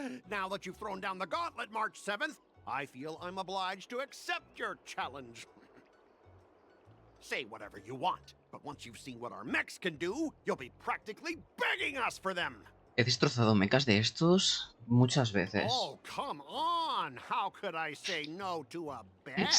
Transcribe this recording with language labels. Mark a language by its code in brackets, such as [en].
[en] Now that you've thrown down the gauntlet, March 7th, I feel I'm obliged to accept your challenge. Say whatever you want, but once you've seen what our mechs can do, you'll be practically begging us for them. [es] He destrozado mechas de estos muchas veces. [en] Oh, come on! How could I say no to a bet?